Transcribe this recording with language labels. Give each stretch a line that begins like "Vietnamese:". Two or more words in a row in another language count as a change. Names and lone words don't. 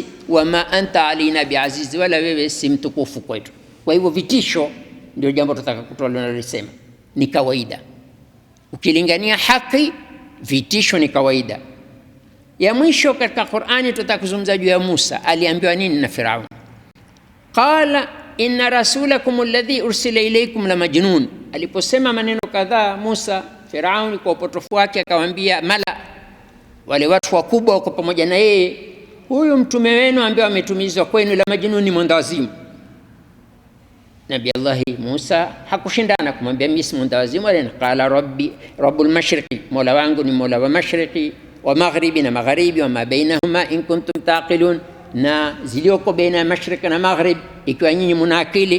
Arabic: وما أنت علينا بعزيز,
Swahili: wala wewe si mtukufu kwetu. Kwa hivyo vitisho ndio jambo tutaka kutolisema, ni kawaida. Ukilingania haki, vitisho ni kawaida. Ya mwisho katika Qur'ani tutakuzungumza juu ya Musa, aliambiwa nini na Firaun?
Arabic: قال إن رسولكم الذي أرسل إليكم لمجنون.
Swahili: Aliposema maneno kadhaa Musa, Firaun kwa upotofu wake akawaambia mala, wale watu wakubwa wako pamoja na yeye, huyu mtume wenu ambaye ametumizwa kwenu
Arabic: لمجنون,
Swahili: ni mwendawazimu. Nabii Allah Musa hakushindana kumwambia mimi si mwendawazimu, wala
Arabic: قال ربي رب المشرق,
Swahili: mola wangu ni mola wa mashriqi wa maghribi, na magharibi,
Arabic: وما بينهما إن كنتم تعقلون,
Swahili: na zilioko baina ya mashriq na maghrib ikiwa nyinyi mna akili.